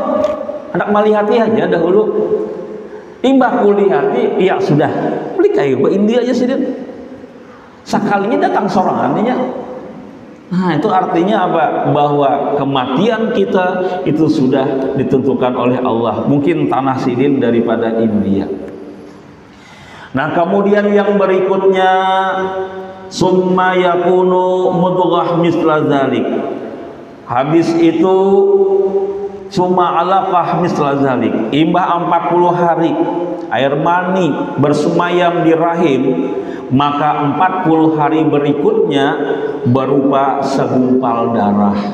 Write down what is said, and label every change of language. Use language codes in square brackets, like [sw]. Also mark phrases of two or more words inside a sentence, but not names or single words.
[bjn] Hendak melihati aja dahulu. Imbah kulihati, ya sudah. Beli kayu ke India aja sih. Sekalinya datang sorangannya. [id] Nah, itu artinya apa? Bahwa kematian kita itu sudah ditentukan oleh Allah. Mungkin tanah sidin daripada India. Nah, kemudian yang berikutnya [ar] ثم يكون مضغة مثل ذلك. [id] Habis itu [ar] ثم علقة مثل ذلك. [id] Imbah 40 hari air mani bersemayam di rahim, maka 40 hari berikutnya berupa segumpal darah.